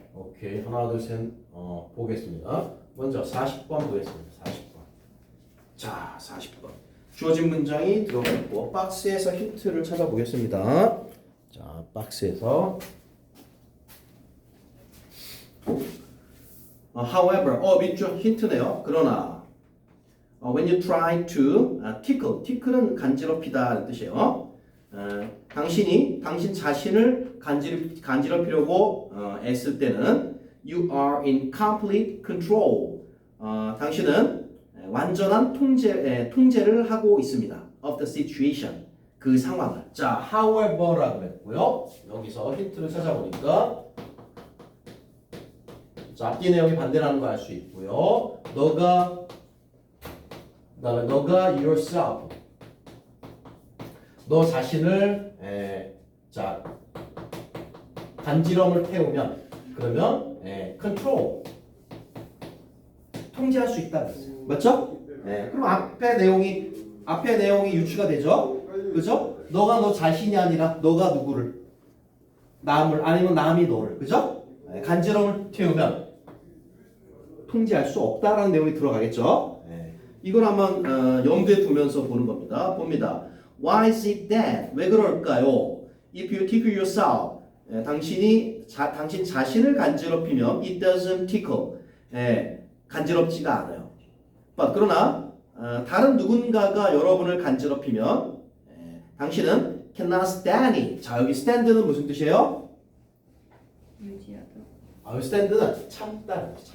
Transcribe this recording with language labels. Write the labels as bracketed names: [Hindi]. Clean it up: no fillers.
[Korean] 오케이, 하나, 둘, 셋, 보겠습니다. 먼저 40번 보겠습니다. 40번. 자, 40번. 주어진 문장이 들어가 있고 박스에서 힌트를 찾아보겠습니다. 자, 박스에서 however, 밑줄 힌트네요. [English] 그러나 when you try to tickle는 [Korean] 간지럽히다는 뜻이에요. 당신 자신을 간지럽히려고 애쓸 때는 [English] you are in complete control. [Korean] 당신은 완전한 통제를 하고 있습니다. [English] of the situation. [Korean] 그 상황을. 자, however라고 했고요. 여기서 힌트를 찾아보니까 자, 앞뒤 내용이 반대라는 거 알 수 있고요. 너가 yourself 너 자신을 자 간지럼을 태우면 그러면 control 통제할 수 있다는 거죠. 맞죠? 그럼 앞에 내용이 유추가 되죠. 그죠? 너가 너 자신이 아니라 너가 누구를 남을 아니면 남이 너를 그죠? 간지럼을 태우면 통제할 수 없다라는 내용이 들어가겠죠. 이걸 한번 염두에 두면서 보는 겁니다. 봅니다. [English] Why is it that? [Korean] 왜 그럴까요? [English] If you tickle yourself, [Korean] 당신 자신을 간지럽히면 [English] it doesn't tickle. [Korean] 간지럽지가 않아요. 그러나 다른 누군가가 여러분을 간지럽히면 당신은 [English] cannot stand it. [Korean] 자, 여기 stand는 무슨 뜻이에요? 유지하다. 여기 stand는 참다.